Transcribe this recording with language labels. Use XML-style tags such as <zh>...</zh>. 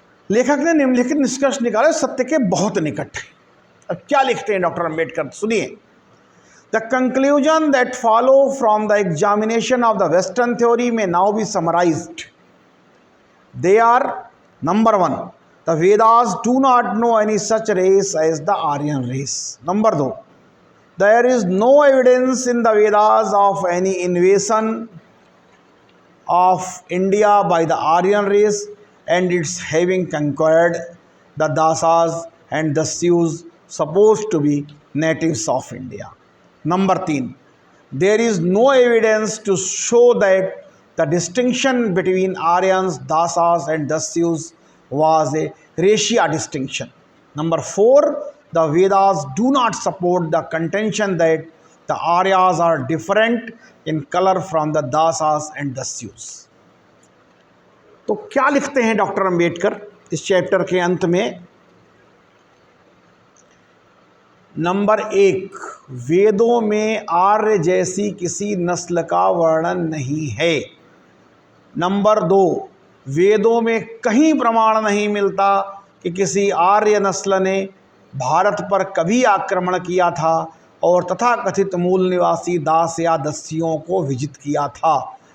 <hi>लेखक ने निम्नलिखित निष्कर्ष निकाले, सत्य के बहुत निकट है। अब क्या लिखते हैं डॉक्टर अंबेडकर, सुनिए।</hi> <en>The conclusion that follow from the examination of the western theory may now be summarized. They are number 1, the Vedas do not know any such race as the Aryan race. Number 2, there is no evidence in the Vedas of any invasion of India by the Aryan race and its having conquered the Dasas and Dasyus supposed to be natives of India. Number 3, there is no evidence to show that the distinction between Aryans, Dasas and Dasyus was a racial distinction. Number 4, the Vedas do not support the contention that the Aryas are different in color from the Dasas and Dasyus.</en> <hi>तो क्या लिखते हैं doctor Ambedkar इस chapter के अंत में? Number 1, वेदों में आर्य जैसी किसी नस्ल का वर्णन नहीं है। नंबर 2, वेदों में कहीं प्रमाण नहीं मिलता कि किसी आर्य नस्ल ने भारत पर कभी आक्रमण किया था और तथाकथित मूल निवासी दास या दस्युओं को विजित किया था।</hi>